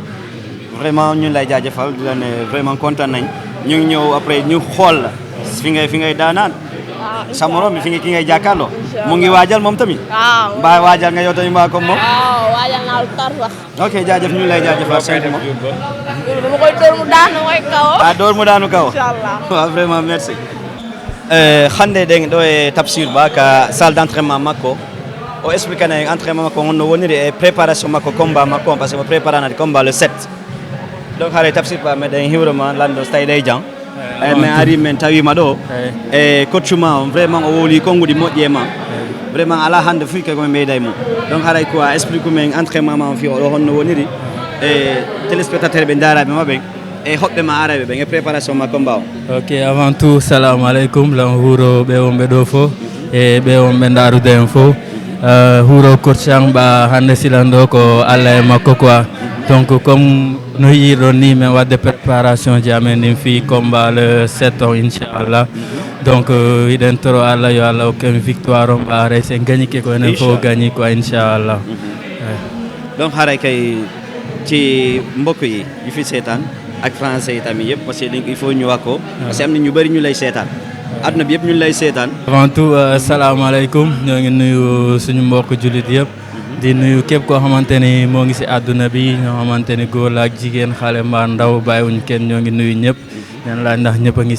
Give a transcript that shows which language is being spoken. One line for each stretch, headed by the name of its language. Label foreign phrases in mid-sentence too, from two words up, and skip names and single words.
Wolof: vraiment ñun lay jaajëfal di la ne vraiment kontaan nañ ñu ngi ñëw après ñu xool la fi ngay daanaan sa morom bi ki ngay jàkkaarloo mu ngi waajal moom tamit. waaw mbaa waajal nga yow tamit mbaa comme moom. waaw waajal naa lu tar sax. ok jaajëf ñu lay jaajëfal simplement. dama koy door mu daanu mooy kaw. door mu daanu kaw. inchallah waaw
French: vraiment merci.
Fula: hannde ɗen ɗo e Tamsir Ba ka
French: salle d' entraînement
Fula: makko o explique ne entraînement makko honno woniri e préparation makko combat makko
French: par ce que
Fula: mo préparanade
French: combat le 7
Fula: donc haade Tamsir Ba meɗen hiwrema lanndo so tawi ɗey jam min ari min tawima ɗo e coach ma on vraiment o woli konnguɗi moƴƴi e ma vraiment ala hannde fuy kay komi meyda e mum donc haray ko a explique men entraînement ma on fi oɗo honno woniri e téléspectateur ɓe daraɓe maɓe e hoɓɓe ma araɓe ɓen e préparation ma combat o. ok
French: avant tout
Arabic: السلام عليكم
Fula: lan huuro ɓe wonɓe ɗo fof e ɓe wonɓe darude en fof huuro coach an ɓa hannde silan ɗo ko Allah e makko quoi donc comme no yiiɗon ni min wadde préparation ji amen ɗin fi combat le 7 o inchallah donc iɗen toro Allah yo Allah hokken victoire on ɓa haray sen gagnike ko enen fof gagni quoi inchallah
Wolof: donc haray kay ci mbokk yi fi seetaan ak français yi tamit yëpp
French: parce que il faut
Wolof: ñu wax ko parce que am na ñu bëri ñu lay seetaan adduna bi yëpp ñu lay seetaan.
French: avant tout
Wolof: asalaamaaleykum ñoo ngi nuyu suñu mbokk jullit yëpp di nuyu képp koo xamante ni moo ngi si àdduna bi ñoo xamante ni góor la ak jigéen xale mbaa ndaw bàyyiwuñ kenn ñoo ngi nuyu ñëpp leen laaj ndax ñëpp a ngi